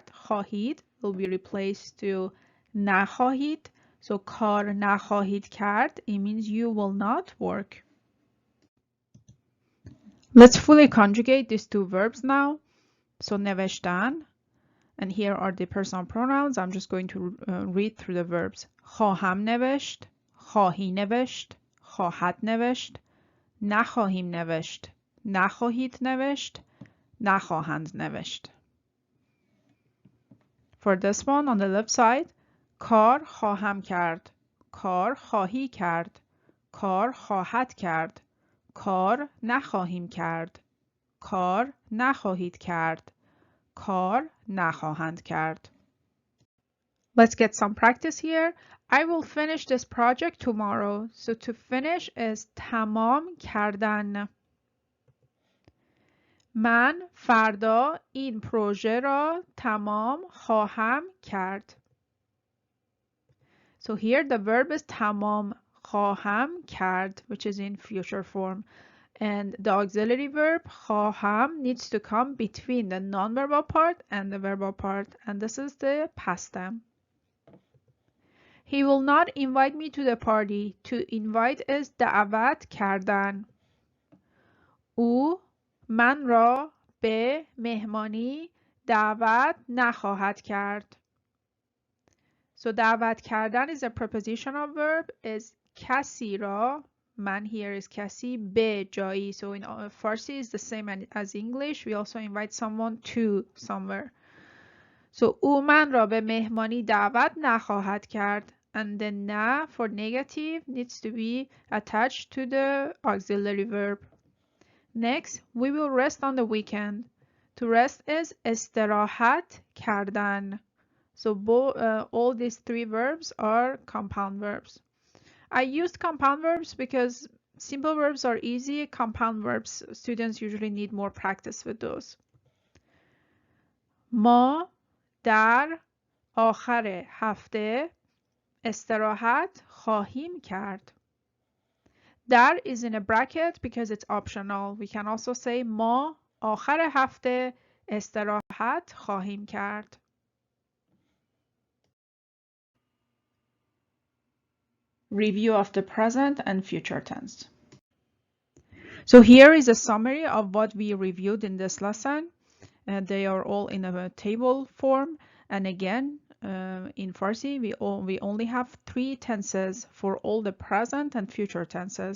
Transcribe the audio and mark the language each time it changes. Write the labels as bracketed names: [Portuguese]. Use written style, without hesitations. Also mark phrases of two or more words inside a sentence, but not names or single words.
[English] Khahid will be replaced to nakhahid. So [Persian] کار نخواهید کرد, [English] it means you will not work. Let's fully conjugate these two verbs now. So نوشتن, and here are the personal pronouns. I'm just going to read through the verbs. [Persian] خواهم نوشت, خواهی نوشت, خواهد نوشت, نخواهیم نوشت, نخواهید نوشت, نخواهند نوشت. [English] For this one on the left side, [Persian] کار خواهم کرد, کار خواهی کرد, کار خواهد کرد, کار نخواهیم کرد, کار نخواهید کرد, کار نخواهند کرد. [English] Let's get some practice here. I will finish this project tomorrow. So to finish is [Persian] تمام کردن. من فردا این پروژه را تمام خواهم کرد. [English] So here the verb is [Persian] تمام خواهم کرد, [English] which is in future form. And the auxiliary verb خواهم needs to come between the non-verbal part and the verbal part. And this is the past tense. He will not invite me to the party. To invite is [Persian] دعوت کردن. او من را به مهمانی دعوت نخواهد کرد. [English] So [Persian] دعوت کردن [English] is a prepositional verb, is [Persian] کسی را, [English] man here is کسی, [Persian] به جایی. [English] So in Farsi is the same as English. We also invite someone to somewhere. [Persian] So او من را به مهمانی دعوت نخواهد کرد. [English] And then na for negative needs to be attached to the auxiliary verb. Next, we will rest on the weekend. To rest is [Persian] استراحت کردن. [English] So all these three verbs are compound verbs. I used compound verbs because simple verbs are easy. Compound verbs, students usually need more practice with those. [Persian] ما در آخر هفته استراحت خواهیم کرد. [English] در is in a bracket because it's optional. We can also say [Persian] ما آخر هفته استراحت خواهیم کرد. [English] Review of the present and future tense. So here is a summary of what we reviewed in this lesson. They are all in a table form. And again, in Farsi, we only have 3 tenses for all the present and future tenses.